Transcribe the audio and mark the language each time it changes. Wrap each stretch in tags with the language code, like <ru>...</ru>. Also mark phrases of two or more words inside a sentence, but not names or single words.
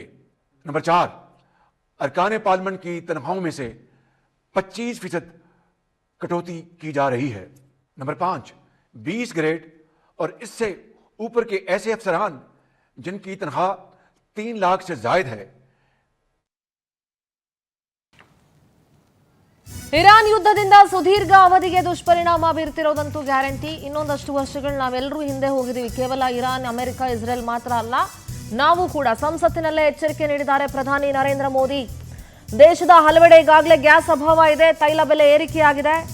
<ur>نمبر 4، ارکان پارلیمنٹ کی تنخواہوں میں سے 25% کٹوتی کی جا رہی ہے. نمبر 5، 20 گریڈ اور اس سے اوپر کے ایسے افسران جن کی تنخواہ 3 لاکھ سے زائد ہے.</ur> <kn>ಇರಾನ್ ಯುದ್ಧದಿಂದ ಸುದೀರ್ಘ ಅವಧಿಗೆ ದುಷ್ಪರಿಣಾಮ ಬೀರ್ತಿರೋದಂತೂ ಗ್ಯಾರಂಟಿ. ಇನ್ನೊಂದಷ್ಟು ವರ್ಷಗಳು ನಾವೆಲ್ಲರೂ ಹಿಂದೆ ಹೋಗಿದ್ದೀವಿ. ಕೇವಲ ಇರಾನ್, ಅಮೆರಿಕ, ಇಸ್ರೇಲ್ ಮಾತ್ರ ಅಲ್ಲ, ನಾವು ಕೂಡ. ಸಂಸತ್ತಿನಲ್ಲೇ ಎಚ್ಚರಿಕೆ ನೀಡಿದ್ದಾರೆ ಪ್ರಧಾನಿ ನರೇಂದ್ರ ಮೋದಿ. ದೇಶದ ಹಲವೆಡೆ ಈಗಾಗಲೇ ಗ್ಯಾಸ್ ಅಭಾವ ಇದೆ, ತೈಲ ಬೆಲೆ ಏರಿಕೆಯಾಗಿದೆ.</kn>